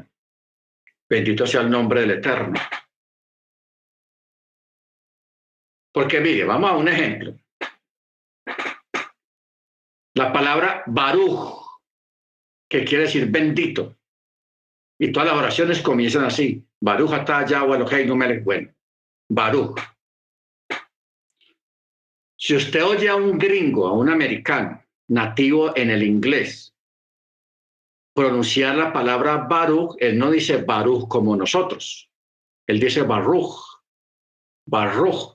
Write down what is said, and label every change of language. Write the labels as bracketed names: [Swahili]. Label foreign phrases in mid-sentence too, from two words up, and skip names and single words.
[Spanish] Bendito sea el nombre del Eterno. Porque mire, vamos a un ejemplo. La palabra Baruch, que quiere decir bendito. Y todas las oraciones comienzan así. [Hebrew] ברוך אתה יהוה אלהינו מלך bueno. [Spanish] Baruch. Si usted oye a un gringo, a un americano, nativo en el inglés, pronunciar la palabra Baruch, él no dice Baruch como nosotros. Él dice Baruch. Baruch.